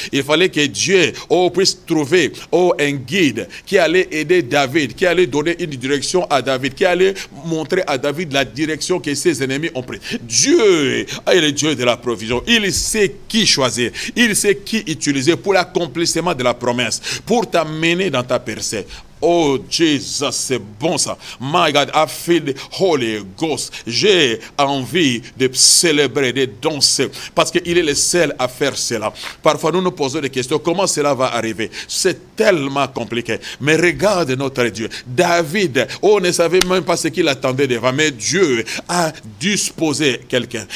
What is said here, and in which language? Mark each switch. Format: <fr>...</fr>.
<fr>Il fallait que Dieu puisse trouver un guide qui allait aider David, qui allait donner une direction à David, qui allait montrer à David la direction que ses ennemis ont prise. Dieu est le Dieu de la provision. Il sait qui choisir, il sait qui utiliser pour l'accomplissement de la promesse, pour t'amener dans ta percée. Oh Jesus, c'est bon ça.</fr> <en>My God, I feel the Holy Ghost.</en> <fr>J'ai envie de célébrer, de danser, parce qu'il est le seul à faire cela. Parfois nous nous posons des questions, comment cela va arriver? C'est tellement compliqué. Mais regarde notre Dieu. David, ne savait même pas ce qu'il attendait devant, mais Dieu a disposé quelqu'un.</fr>